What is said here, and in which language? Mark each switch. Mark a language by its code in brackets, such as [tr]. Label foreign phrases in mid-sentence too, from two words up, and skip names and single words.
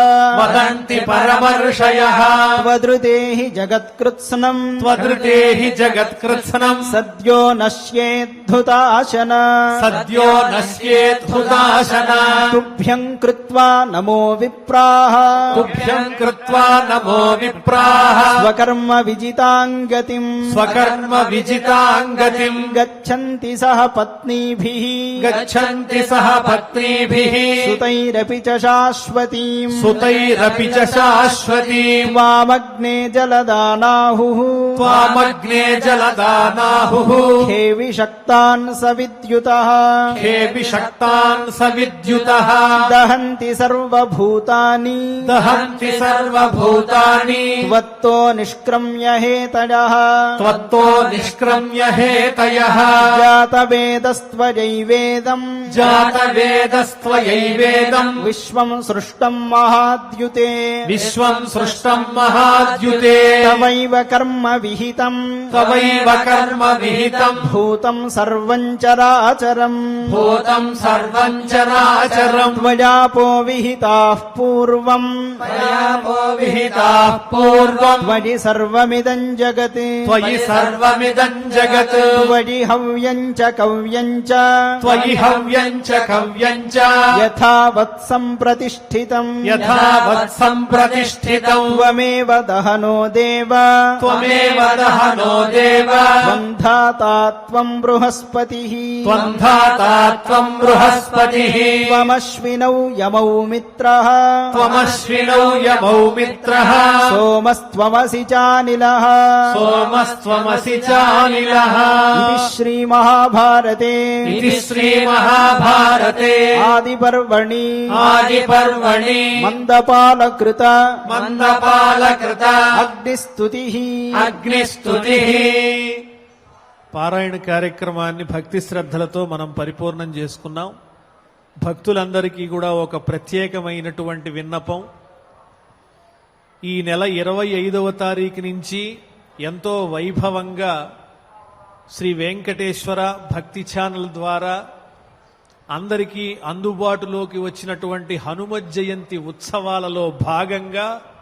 [sa] వదంతి పరమర్షయః त्वदृते हि जगत्कृत्स्नम् త్వదృతే హి జగత్కృత్స్నం सद्यो नश्येद्धुताशन సద్యో నశ్యేద్ధుదాశన तुभ्यम् कृत्वा नमो विप्राः తుభ్యం కృత్వా నమో విప్రాః स्वकर्म विजिताम् गतिम् స్వకర్మ విజితాంగతిం गच्छन्ति सह पत्नीभिः గచ్చంతి సహ పత్నీభిః सुतैरपि च शाश्वतीम् సుతైరపి చ శాశ్వతీం त्वामग्ने जलदानाहुः త్వామగ్నే జలదానాహుః खेविषक्तान् सविद्युतः ఖేపి శక్తాన్ సవిద్యుతః दहन्ति सर्वभूतानि దహంతి సర్వభూతాని त्वत्तो निष्क्रम्य हेतयः త్వత్తో నిష్క్రమ్య హేతయః जातवेदस्त्वयैवेदम् జాతవేదస్త్వయైవేదం विश्वम् सृष्टम् महाद्युते విశ్వం సృష్టం మహాద్యుతే तवैव कर्म विहितम् తవైవ కర్మ విహితం भूतम् सर्वम् चराचरम् భూతం సర్వం చరాచరం त्वयापो विहिताः पूर्वम् విహితాః పూర్వం त्वयि सर्वमिदम् जगत् త్వయి సర్వమిదం జగత్ त्वयि हव्यम् च कव्यम् च త్వయి హవ్యం చ కవ్యం చ यथावत् सम्प्रतिष्ठितम् యథావత్ సంప్రతిష్ఠితం त्वमेव दहनो देव త్వమేవ దహనో దేవ त्वन्धाता त्वम् बृहस्पतिः త్వంధాతా త్వం బృహస్పతిః त्वमश्विनौ यमौ मित्रः త్వమశ్వినౌ యమౌ మిత్రః सोमस्त्वमसि चानिलः సోమస్త్వమసి చానిలః इति श्रीमहाभारते ఇది శ్రీమహాభారతే आदिपर्वणि ఆదిపర్వణి मन्दपालकृत మందపాలకృత अग्निस्तुतिः [te] అగ్నిస్తుతిః పారాయణ కార్యక్రమాన్ని భక్తి శ్రద్ధలతో మనం పరిపూర్ణం చేసుకున్నాం. భక్తులందరికీ కూడా ఒక ప్రత్యేకమైనటువంటి విన్నపం. ఈ నెల 25వ తారీఖు నుంచి ఎంతో వైభవంగా శ్రీ వెంకటేశ్వర భక్తి ఛానల్ ద్వారా అందరికీ అందుబాటులోకి వచ్చినటువంటి హనుమత్ జయంతి ఉత్సవాలలో భాగంగా